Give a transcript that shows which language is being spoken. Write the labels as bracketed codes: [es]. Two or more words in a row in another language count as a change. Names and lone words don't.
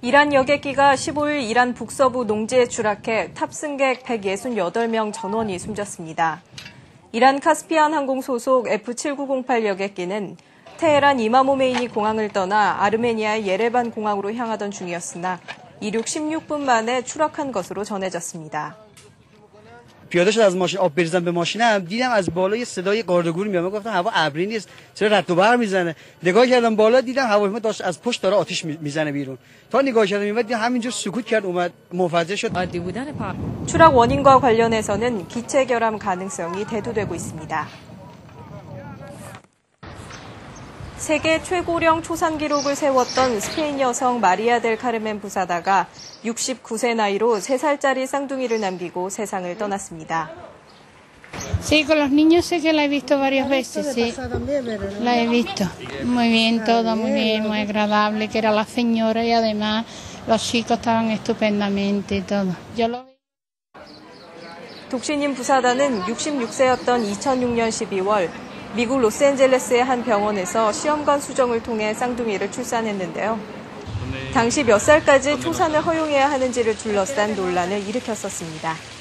[ko] 이란 여객기가 15일 이란 북서부 농지에 추락해 탑승객 168명 전원이 숨졌습니다. 이란 카스피안 항공 소속 F-7908 여객기는 테헤란 이마모메이니 공항을 떠나 아르메니아의 예레반 공항으로 향하던 중이었으나 이륙 16분 만에 추락한 것으로 전해졌습니다. [fa] پیاده شد از ماشین آب بریزم به ماشینم دیدم از بالا یه صدای قارگور میاد گفتم هوا ابری نیست چرا رد و برق میزنه نگاه کردم بالا دیدم هواپیما داشت از پشت داره آتش میزنه بیرون تا نگاه کردم این دیدم همینجور سکوت کرد اومد منفجر شد [ko] 추락 원인과 관련해서는 기체 결함 가능성이 대두되고 있습니다. 세계 최고령 초산 기록을 세웠던 스페인 여성 마리아 델 카르멘 부사다가 69세 나이로 3살짜리 쌍둥이를 남기고 세상을 떠났습니다. [es] Sí, con los niños sé que la he visto varias veces, sí. La he visto. Muy bien, todo muy bien, muy agradable, que era la señora y además los chicos estaban estupendamente y todo. Yo lo [ko] 독신인 부사다는 66세였던 2006년 12월 미국 로스앤젤레스의 한 병원에서 시험관 수정을 통해 쌍둥이를 출산했는데요. 당시 몇 살까지 초산을 허용해야 하는지를 둘러싼 논란을 일으켰었습니다.